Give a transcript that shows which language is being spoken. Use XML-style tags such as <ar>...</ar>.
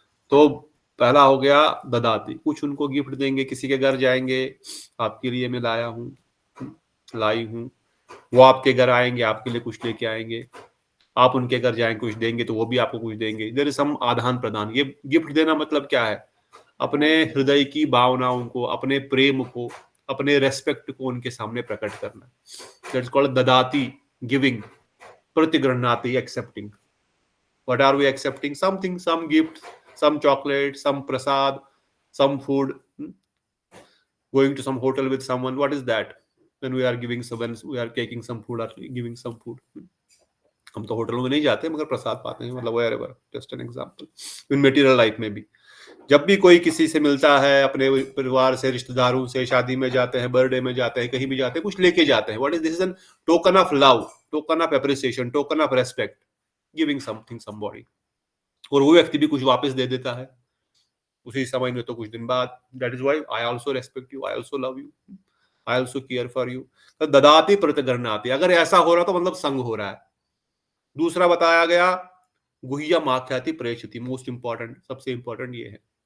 <hi>तो पहला हो गया ददाति, कुछ उनको गिफ्ट देंगे, किसी के घर जाएंगे, आपके लिए मैं लाया हूँ, लाई हूँ, वो आपके घर आएंगे, आपके लिए कुछ लेके आएंगे, आप उनके घर जाएंगे, कुछ देंगे तो वो भी आपको कुछ देंगे।</hi> <en>there is some</en> <hi>आदान प्रदान। ये गिफ्ट देना मतलब क्या है, अपने हृदय की भावनाओं को, अपने प्रेम को, अपने रेस्पेक्ट को उनके सामने प्रकट करना।</hi> <en>That's called ददाति, giving. प्रतिगृह्णाति, accepting. What are we accepting? Something, some gift, some chocolate, some prasad, some food, going to some hotel with someone. What is that? When we are giving, so when we are taking some food or giving some food.</en> <hi>हम तो होटलों में नहीं जाते मगर प्रसाद पाते हैं, मतलब wherever,</hi> <en>just an example. In material life</en> <hi>में भी जब भी कोई किसी से मिलता है, अपने परिवार से, रिश्तेदारों से, शादी में जाते हैं, बर्थडे में जाते हैं, कहीं भी जाते हैं, कुछ लेके जाते हैं।</hi> <en>What is this? Is an token of love, token of appreciation, token of respect, giving something somebody.</en> <hi>और वो व्यक्ति भी कुछ वापस दे देता है उसी समय में, तो कुछ दिन बाद।</hi> <en>That is why I also respect you, I also love you, I also care for you.</en> <hi>तो ददाति प्रतिगृह्णाति, अगर ऐसा हो रहा तो मतलब संग हो रहा है। दूसरा बताया गया गुह्यमाख्याति प्रेषति,</hi> <en>most important,</en> <hi>सबसे इंपॉर्टेंट ये है।</hi>